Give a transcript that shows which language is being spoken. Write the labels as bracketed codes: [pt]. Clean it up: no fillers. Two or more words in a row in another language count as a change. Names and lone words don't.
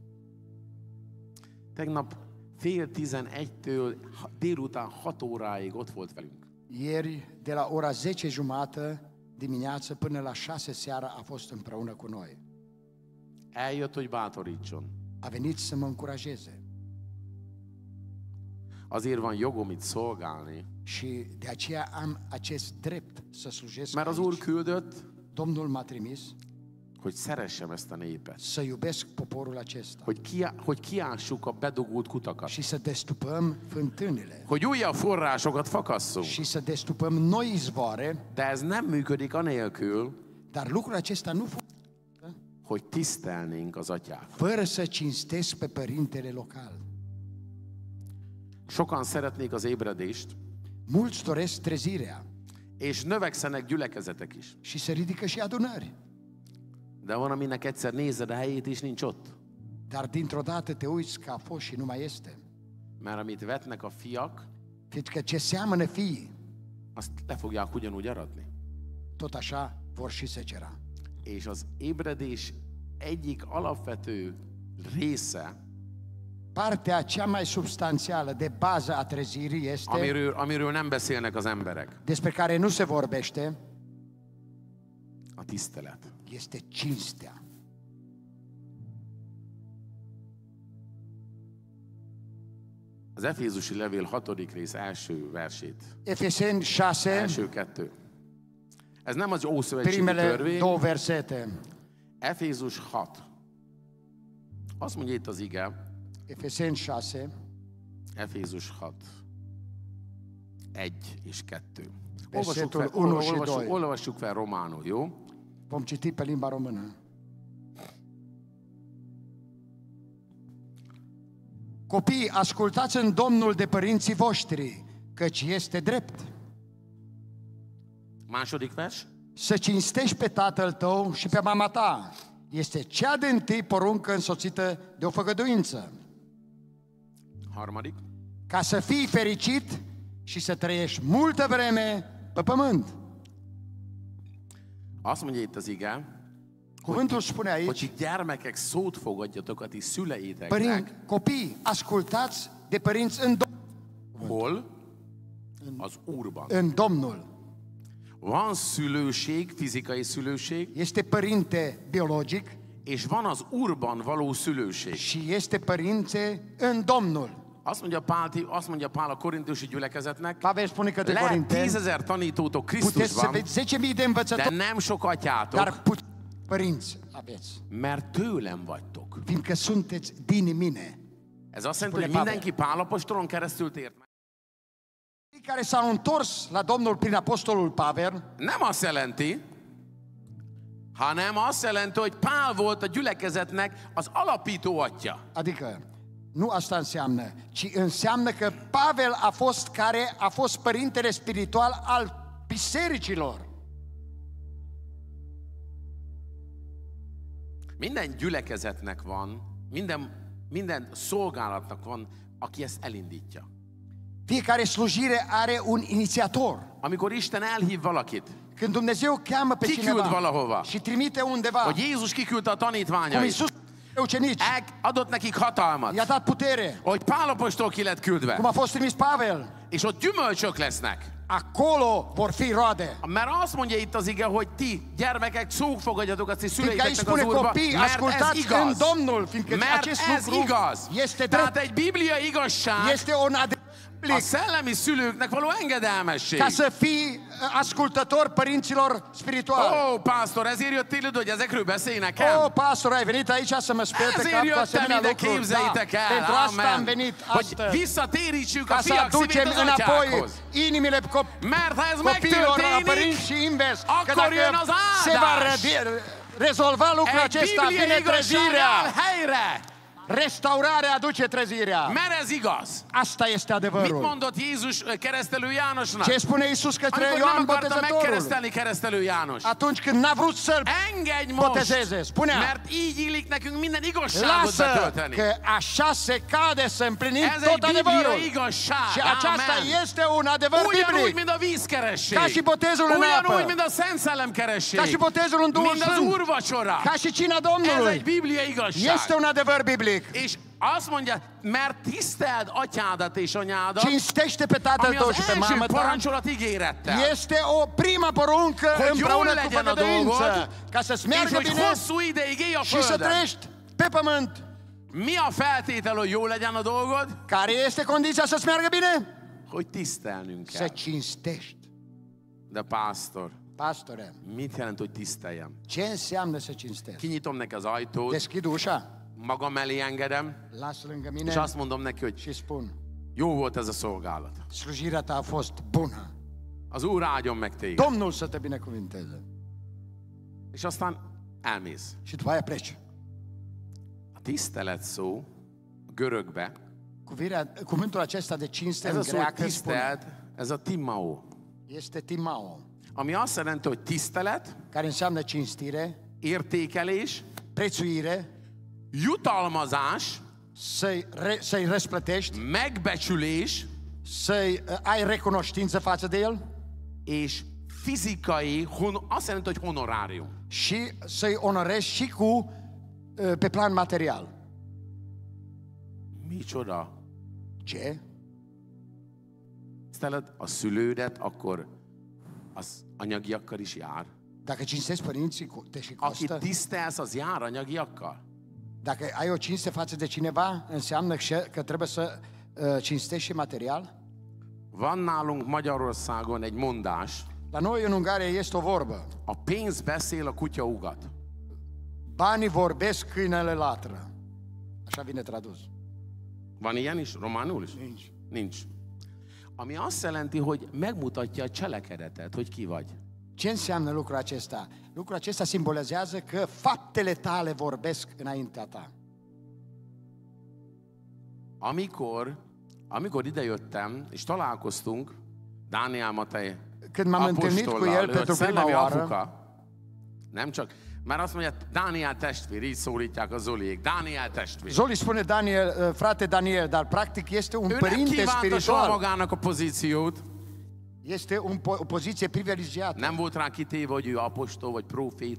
[hu] Tegnap fél 11-től délután 6 óráig ott volt velünk. [ro] Ieri, de la ora 10:30 dimineață până la 6 seara a fost împreună cu noi. [hu] Eljött, hogy bátorítson. [ro] A venit să mă încurajeze. [hu] Azért van jogom itt szolgálni, [ro] Și de aceea am acest drept să slujesc [hu] mert az Úr [ro] aici. [hu] küldött, [ro] Domnul m-a trimis [hu] hogy szeressem ezt a népet. [ro] să iubesc poporul acesta [hu] Hogy kiássuk a bedugult kutakat. [ro] și să destupăm fântânile [hu] Hogy újabb forrásokat fakasszunk. [ro] și să destupăm noi izvoare, [hu] De ez nem működik anélkül, [ro] dar lucrul acesta nu [hu] hogy tisztelnénk az atyát. [ro] fără să cinstesc pe părintele local. [hu] Sokan szeretnék az ébredést, [ro] Mulți doresc trezirea [hu] és növekszenek gyülekezetek is. [ro] și se ridică și adunări. [hu] De van, aminek egyszer nézed a helyét, és nincs ott. [ro] Dar dintr-o dată te uiți că a fost și nu mai este. [hu] Mert amit vetnek a fiak, [ro] Fiindcă ce seamănă fiii, [hu] azt le fogják ugyanúgy aratni. [ro] tot așa vor și secera. [hu] És az ébredés egyik alapvető része, [ro] Partea cea mai substanțială de bază a trezirii este, [hu] amiről nem beszélnek az emberek, [ro] despre care nu se vorbește, [hu] a tisztelet. [ro] este cinstea. [hu] Az Efézusi levél 6. rész első versét, [ro] Efeseni 6, [hu] első 2. Ez nem az Ószövetségi [ro] primele [hu] törvény, [ro] două versete. [hu] Efézus 6. Azt mondja itt az ige, [ro] Efeseni 6, [hu] Efézus 6. 1 és 2. [ro] Versetul 1 și 2. [hu] Olvassuk fel románul, jó? [ro] Vom citi pe limba română. Copii, ascultați în Domnul de părinții voștri, căci este drept. [hu] Második vers. [ro] Să cinstești pe tatăl tău și pe mama ta. Este cea din-tâi poruncă însoțită de o făgăduință, [hu] Harmadik. [ro] ca să fii fericit și să trăiești multă vreme pe pământ. [hu] Azt mondja itt az ige, [ro] Cuvântul spune [hu] hogy [ro] aici, [hu] ti gyermekek szót fogadjatok a ti szüleiteknek, [ro] părinți, copii, ascultați de părinți în [hu] Hol? Az Úrban. [ro] în Domnul. [hu] Van szülőség, fizikai szülőség, [ro] Este părinte biologic [hu] és van az Úrban való szülőség. [ro] și este părinte în Domnul. [hu] Azt mondja Pál a korintusi gyülekezetnek, [ro] Pavel spune către [hu] lehet [ro] Corinteni, [hu] 10.000 tanítótok [ro] puteți să [hu] Krisztusban, [ro] veți 10.000 de [hu] de [ro] învățători, [hu] nem sok atyátok, [ro] dar părinți aveți, [hu] mert tőlem vagytok. [ro] fiindcă sunteți din mine. [hu] Ez azt jelenti, [ro] Spune [hu] hogy [ro] Pavel. [hu] mindenki Pál apostolon keresztül tért meg. [ro] Cei care s-au întors la Domnul prin apostolul Pavel, [hu] Nem azt jelenti, hanem azt jelenti, hogy Pál volt a gyülekezetnek az alapító atya. [ro] adică nu asta înseamnă, ci înseamnă că Pavel a fost părintele spiritual al bisericilor. [hu] Minden gyülekezetnek van, minden szolgálatnak van, aki ezt elindítja. [ro] Fiecare slujire are un inițiator. [hu] Amikor Isten elhív valakit, [ro] Când Dumnezeu cheamă pe [hu] Kiküld [ro] cineva [hu] valahova. [ro] și trimite undeva, [hu] hogy Jézus kiküldte a [ro] cum [hu] tanítványait, [ro] Iisus pe ucenici, [hu] adott nekik hatalmat, [ro] i-a dat putere, [hu] hogy Pál apostol ki lett küldve, [ro] cum a fost trimis Pavel, [hu] és ott gyümölcsök lesznek. [ro] acolo vor fi roade. [hu] Mert azt mondja itt az ige, hogy ti gyermekek szófogadjatok a ti [ro] Fiindcă aici [hu] szüleiteknek az [ro] spune [hu] Úrba, [ro] copii, [hu] mert ez [ro] ascultați în [hu] igaz. [ro] Domnul, fiindcă [hu] Mert [ro] acest [hu] ez [ro] lucru [hu] igaz. [ro] este [hu] Tehát [ro] drept, [hu] egy biblia igazság [ro] este un adevăr [hu] a [ro] biblic, [hu] szellemi szülőknek való engedelmesség. [ro] ca să fii ascultător părinților spirituali. [hu] Ó, pásztor, ezért jöttél ide, hogy ezekről beszélnek el? [ro] Pastor, ai venit aici să mă speli pe [hu] Ezért [ro] cap cu [hu] jöttem [ro] asemenea [hu] ide, [ro] lucruri. [hu] képzeljétek el, [ro] Pentru asta am [hu] amen. [ro] venit [hu] Hogy [ro] astăzi, [hu] visszatérítsük a [ro] ca să [hu] fiak szívét [ro] aducem [hu] az [ro] înapoi [hu] atyákhoz. [ro] inimile [hu] Mert ha ez [ro] copiilor la [hu] megtörténik, [ro] părinți și invers. Că [hu] akkor jön [ro] dacă [hu] az [ro] se va [hu] áldás. [ro] rezolva lucrul [hu] Egy [ro] acesta, [hu] bibliai [ro] vine [hu] igazság [ro] trezirea. [hu] áll helyre. [ro] Restaurarea aduce trezirea. [hu] Mert ez igaz. [ro] Asta este [hu] Mit [ro] adevărul. [hu] mondott Jézus keresztelő Jánosnak? [ro] Ce spune Iisus către [hu] Amikor nem [ro] Ioan [hu] akarta [ro] Botezătorul? [hu] megkeresztelni keresztelő János. [ro] Atunci când n-a vrut să-l [hu] Engedj most, [ro] botezeze, spunea, [hu] mert így illik nekünk minden igazságot [ro] lasă [hu] betölteni. [ro] că așa se cade să împlinim [hu] Ez egy [ro] tot adevărul. [hu] biblia igazság. [ro] Și aceasta [hu] Amen. [ro] este un adevăr [hu] Ugyanúgy, [ro] biblic. [hu] mint a vízkeresség. [ro] Ca și botezul în [hu] Ugyanúgy, [ro] apă. [hu] mint a Szent Szellem keresség. [ro] Ca și botezul în Duhul [hu] Mint az [ro] Sfânt. [hu] úrvacsora. [ro] Ca și cina [hu] Ez [ro] Domnului. [hu] egy biblia igazság. [ro] Este un adevăr biblic. [hu] És azt mondja, mert tiszteld atyádat és anyádat, [ro] Cinstește pe tatăl [hu] ami [ro] tău [hu] az [ro] și pe [hu] első [ro] mamă ta. [hu] parancsolat ígérettel. [ro] Este o prima poruncă [hu] Hogy [ro] împreună [hu] jól [ro] cu [hu] legyen a [ro] făgăduință. [hu] dolgod, [ro] Ca să-ți [hu] És [ro] meargă [hu] hogy [ro] bine [hu] hosszú ideig élj a [ro] și să [hu] földön. [ro] trăiești pe pământ. [hu] Mi a feltétel, hogy jó legyen a dolgod? [ro] Care este condiția să-ți meargă bine? [hu] Hogy tisztelnünk [ro] Să [hu] kell. [ro] cinstești. [hu] De pásztor, [ro] Pastore, [hu] mit jelent, hogy tiszteljem? [ro] ce înseamnă să cinstești? [hu] Kinyitom neki az ajtót, [ro] Deschid ușa, [hu] magam elé engedem, [ro] las lângă [hu] és [ro] mine [hu] azt mondom neki, hogy [ro] și spun, [hu] jó volt ez a szolgálat. [ro] slujirea ta a fost bună. [hu] Az Úr áldjon meg téged. [ro] Domnul să te binecuvinteze. [hu] És aztán elmész. [ro] Și după aia pleci. [hu] A tisztelet szó a görögbe, [ro] Cuvântul acesta de cinste [hu] ez [ro] în [hu] a szó, hogy [ro] greacă spune, [hu] tisztelt, ez a timao, [ro] este timao, [hu] ami azt jelenti, hogy tisztelet, [ro] care înseamnă cinstire, [hu] értékelés, [ro] prețuire, [hu] jutalmazás, [ro] să-i răsplătești, [hu] megbecsülés [ro] să-i ai recunoștință față de el [hu] és fizikai, azt jelenti, hogy honorárium. [ro] și să-i onorezi și pe plan material. [hu] Micsoda? [ro] Ce? [hu] Tiszteled a szülődet, akkor az anyagiakkal is jár. [ro] Dacă cinstești părinții, te și [hu] Akit [ro] costă. [hu] tisztelsz, az jár anyagiakkal. [ro] Dacă ai o cinste față de cineva, înseamnă că trebuie să cinstești și material. [hu] Van nálunk Magyarországon egy mondás, [ro] La noi în Ungaria este o vorbă. [hu] a pénz beszél, a kutya ugat. [ro] Banii vorbesc, câinele latră. Așa vine tradus. [hu] Van ilyen is? Románul is? Nincs. Nincs. Ami azt jelenti, hogy megmutatja a cselekedetet, hogy ki vagy. [ro] Ce înseamnă lucrul acesta? Lucrul acesta simbolizează că faptele tale vorbesc înaintea ta. [hu] Amikor idejöttem, és találkoztunk Dániel Matej [ro] Când m-am întâlnit cu el [hu] apostollal, ő a [ro] pentru prima [hu] szellemi [ro] oară, [hu] apuka, nem csak, mert azt mondja, Dániel testvér, így szólítják a Zoliék, Dániel testvér. [ro] Zoli spune Daniel, frate Daniel, dar practic este un [hu] Ő nem [ro] părinte [hu] kívánta soha [ro] spiritual. [hu] magának a pozíciót, [ro] Este o poziție privilegiată. [hu] nem volt rá kitéve, hogy ő apostol vagy proféta.